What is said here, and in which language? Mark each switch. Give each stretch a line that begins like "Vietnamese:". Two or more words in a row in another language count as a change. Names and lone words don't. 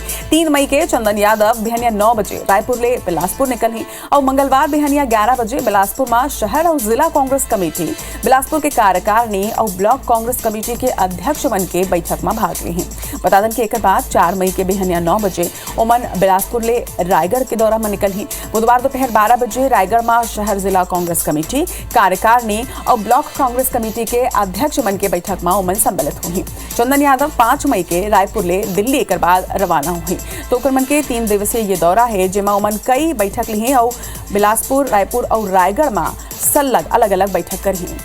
Chhattisgarhi: 3 मई के चंदन यादव बिहनिया 9 बजे रायपुर ले बिलासपुर निकली और मंगलवार बिहनिया 11 बजे बिलासपुर में शहर और जिला कांग्रेस कमेटी, बिलासपुर के कार्यकारिणी और ब्लॉक कांग्रेस कमेटी के अध्यक्ष मन के बैठक में भाग ली। बता दें कि एक बाद 4 मई के बिहनिया 9 बजे ओमन बिलासपुर ले रायगढ़ के दौरा में निकल ही। बुधवार दोपहर 12 बजे रायगढ़ में शहर जिला कांग्रेस कमेटी, कार्यकारिणी और ब्लॉक कांग्रेस कमेटी के अध्यक्ष मन के बैठक में ओमन सम्मिलित हुई। चंदन यादव 5 मई के रायपुर ले दिल्ली एक बाद रवाना हुई। तो मन के 3 दिवसीय ये दौरा है जिसमें ओमन कई बैठक ली और बिलासपुर, रायपुर और रायगढ़ में सलग अलग अलग बैठक करी।